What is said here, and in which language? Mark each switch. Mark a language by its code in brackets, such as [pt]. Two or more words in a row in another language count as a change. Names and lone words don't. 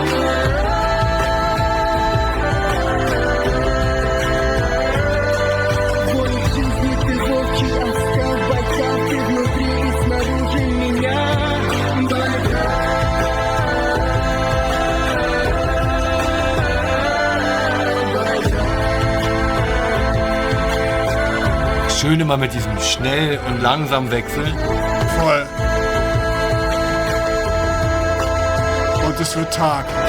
[ru] Твой в жизни ты волчий оскал, Байкал, ты внутри и снаружи меня. [de] Schön immer mit diesem schnell und langsam Wechseln. Voll. Und es wird Tag.